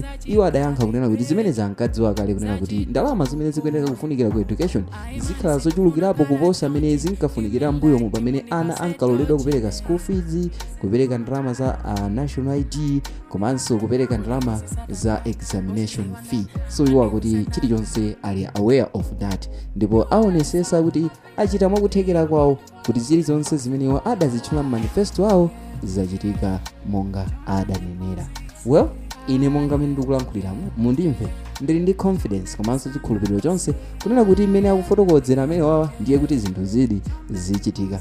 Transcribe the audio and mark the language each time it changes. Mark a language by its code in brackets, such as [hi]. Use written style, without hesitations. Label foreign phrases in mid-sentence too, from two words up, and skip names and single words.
[ny] Iwo adayankha kunena kuti zimene zankadziwa kale kunena kuti ndalama zimene zikuyenera kufunikira ku education zikhala zochulukirapo kuposa amene zinkafunikira mbuyo mu pamene ana ankaloledwa kupereka [en] school fees, [ny] kupereka ndalama za [en] national ID [ny] komanso kupereka ndalama za [en] examination fee. [ny] So iwo akuti chilichonse ali [en] aware of that [ny] ndipo aonesesa kuti achita mwakuthekera kwawo kuti zilizonse zimene adazitchula manifesto awo zachitika monga adanenera. Well, ine monga mene ndikulankhulira mundimve ndili ndi confidence komanso chikhulupiriro chonse kunena kuti imene akufotokozera amene wawa ndiye kuti zinthu zili zichitika.